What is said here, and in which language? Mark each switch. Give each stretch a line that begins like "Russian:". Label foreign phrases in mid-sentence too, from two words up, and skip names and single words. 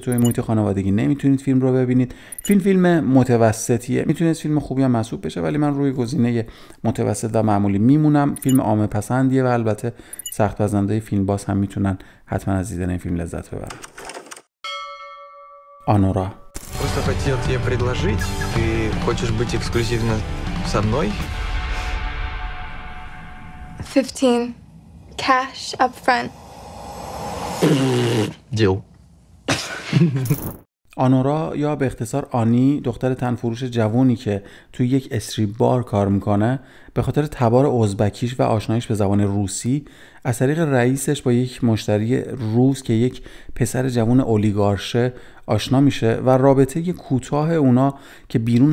Persian: توی محیط خانوادگی نمیتونید فیلم رو ببینید. فیلم متوسطیه، میتونید فیلم خوبی هم محسوب بشه ولی من روی گزینه متوسط و معمولی میمونم. فیلم عامه پسندیه و البته سخت پسندای فیلم باز هم میتونن حتما از دیدن این فیلم لذت ببرن. آنورا.
Russian: Просто хотел тебе предложить. Ты хочешь быть эксклюзивно со мной? 15.
English: Cash up front. Deal.
Persian: آنورا یا به اختصار آنی، دختر تنفروش جوانی که توی یک
English: strip bar
Persian: کار میکنه، به خاطر تبار ازبکیش و آشناییش به زبان روسی از طریق رئیسش با یک مشتری روس که یک پسر جوان اولیگارشه آشنا میشه و رابطه کوتاه اونا که بیرون